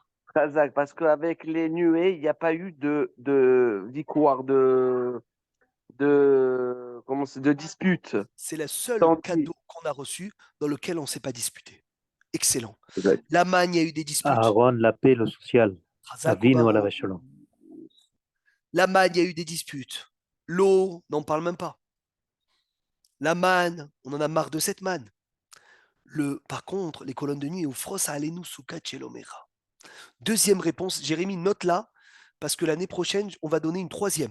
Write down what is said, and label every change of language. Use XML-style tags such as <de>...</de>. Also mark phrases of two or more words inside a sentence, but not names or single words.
<fr>Khazak, parce qu'avec les nuées, il n'y a pas eu de victoire, de dispute. C'est le seul cadeau qu'on a reçu dans lequel on ne s'est pas disputé. Excellent. Exact. La manne, il y a eu des disputes. Aaron, la paix, le social.</fr> <he>אבינו עליו שלום.</he> <fr>La manne, il y a eu des disputes. L'eau, n'en parle même pas. La manne, on en a marre de cette manne. Par contre, les colonnes de nuit,</fr> <he>ופרוש עלינו סוכת שלומך.</he> <fr>Deuxième réponse, Jérémie, note là, parce que l'année prochaine, on va donner une troisième.</fr>